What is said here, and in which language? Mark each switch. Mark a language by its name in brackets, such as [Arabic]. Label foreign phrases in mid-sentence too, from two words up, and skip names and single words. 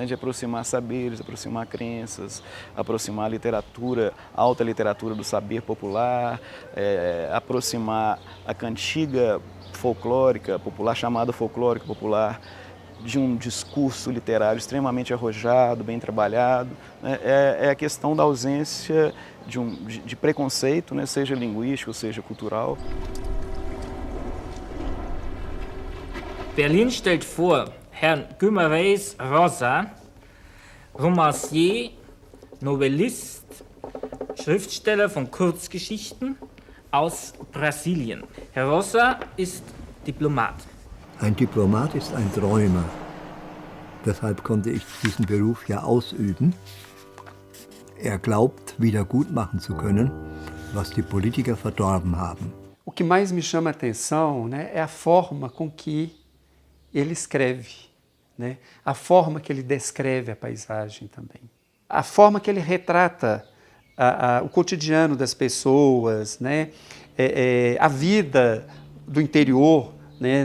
[Portuguese] De aproximar saberes, aproximar crenças, aproximar a literatura, a alta literatura do saber popular, aproximar a cantiga folclórica popular, chamada folclórica popular, de um discurso literário extremamente arrojado, bem trabalhado, né? É a questão da ausência de preconceito, né? Seja linguístico, seja cultural. [German] Berlin stellt vor Herrn Guimarães Rosa, Romancier, Novellist, Schriftsteller von Kurzgeschichten aus Brasilien. Herr Rosa ist Diplomat. Ein Diplomat ist ein Träumer. Deshalb konnte ich diesen Beruf ja ausüben. Er glaubt, wieder gut machen zu können, was die Politiker verdorben haben. [Portuguese] O que mais me chama a atenção, né, é a forma com que ele escreve, né? A forma que ele descreve a paisagem também. A forma que ele retrata o cotidiano das pessoas, né? A vida do interior, né?